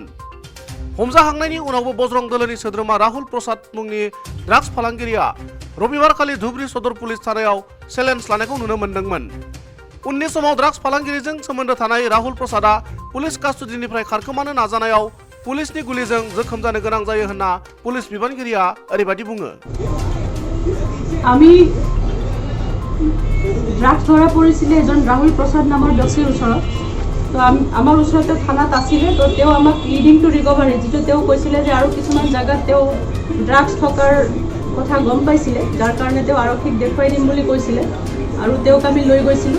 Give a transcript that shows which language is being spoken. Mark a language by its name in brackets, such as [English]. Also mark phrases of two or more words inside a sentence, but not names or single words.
[Bodo] हमजाखांनायनि उनावबो बजरं दलनि सोद्रोमा राहुल प्रसाद मुंनि ड्राग्स फालांगिरिया रबिबारखालि धुबरी सदर पुलिस थानायाव चेलेन्ज लानायखौ नुनो मोन्दोंमोन। उननि समाव ड्राग्स फालांगिरिजों सोमोन्दो थानाय राहुल प्रसादआ पुलिस कास्टडिनिफ्राय खारखोमानो नाजानायाव पुलिसनि गुलिजों जखम जानो गोनां जायो होनना पुलिस बिबानगिरिया ओरैबायदि बुङो। [Assamese] আমি ড্রাগছ ধৰা পৰিছিলে এজন ৰাহুল প্ৰসাদ নামৰ ব্যক্তিৰ ওচৰত। তো আমাৰ ওচৰতে থানাত আছিলে। তো তেওঁ আমাক [English] leading to recovery [Assamese] যিটো তেওঁ কৈছিলে যে আৰু কিছুমান জাগাত তেওঁ ড্ৰাগছ থকাৰ কথা গম পাইছিলে, যাৰ কাৰণে তেওঁ আৰক্ষীক দেখুৱাই দিম বুলি কৈছিলে আৰু তেওঁক আমি লৈ গৈছিলোঁ।